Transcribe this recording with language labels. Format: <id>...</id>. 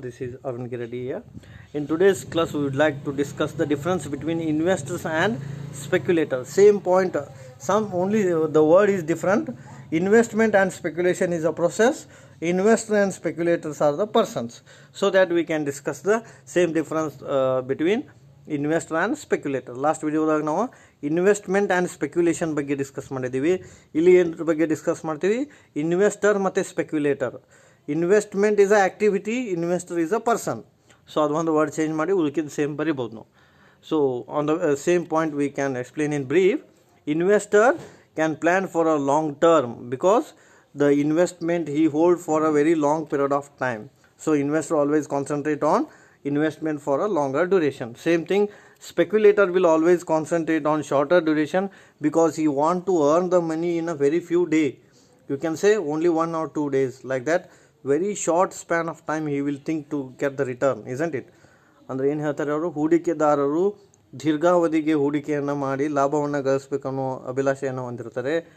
<en>This is Arun Giredi here. In today's class, we would like to discuss the difference between investors and speculators. Same point, some only the word is different. Investment and speculation is a process. Investor and speculators are the persons. So that we can discuss the same difference between investor and speculator.</en> <kn>Last ವಿಡಿಯೋದಾಗ ನಾವು investment and speculation ಬಗ್ಗೆ discuss ಮಾಡಿದ್ದೀವಿ. ಇಲ್ಲಿ ಏನರ ಬಗ್ಗೆ discuss ಮಾಡ್ತೀವಿ, investor ಮತ್ತು ಸ್ಪೆಕ್ಯುಲೇಟರ್.</kn> <en>Investment is a activity, investor is a person.</en> <kn>So ಅದು ಒಂದು ವರ್ಡ್ ಚೇಂಜ್ ಮಾಡಿ ಉಳ್ಕಿದ್ದು ಸೇಮ್ ಬರಿಬೋದು ನಾವು.</kn> <en>So on the same point we can explain in brief. Investor can plan for a long term because the investment he hold for a very long period of time. So investor always concentrate on investment for a longer duration. Same thing, speculator will always concentrate on shorter duration because he want to earn the money in a very few days. You can say only 1 or 2 days, like that. Very short span of time he will think to get the return, isn't it?</en> <kn>ಅಂದರೆ ಏನು ಹೇಳ್ತಾರೆ ಅವರು, ಹೂಡಿಕೆದಾರರು ದೀರ್ಘಾವಧಿಗೆ ಹೂಡಿಕೆಯನ್ನು ಮಾಡಿ ಲಾಭವನ್ನು ಗಳಿಸ್ಬೇಕನ್ನೋ ಅಭಿಲಾಷೆಯನ್ನು ಹೊಂದಿರ್ತಾರೆ.</kn>